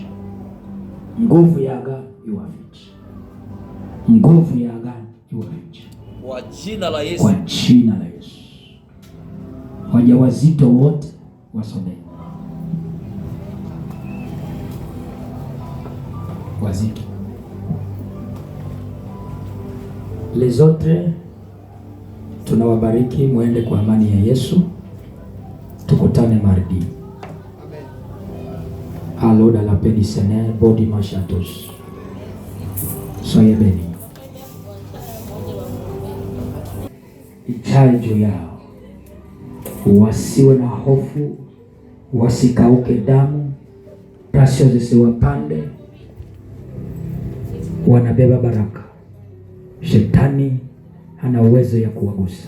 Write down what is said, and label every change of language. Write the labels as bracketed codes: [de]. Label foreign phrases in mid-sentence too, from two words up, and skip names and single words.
[sw] Nguvu ya agano iwafiche. Nguvu ya agano iwafiche. Kwa jina la Yesu. Kwa jina la Yesu. Wajawazito wote wasome. Wazito. [fr] Les autres [sw] tunawabariki, muende kwa amani ya Yesu. Tukutane mardi. [fr] Allô dans la paix du Seigneur. Bon dimanche à tous. Soyez bénis. [sw] Ijae juu yao, wasiwe na hofu, wasikauke damu, tasio zisiwapande. Wanabeba baraka. Shetani hana uwezo ya kuwagusa.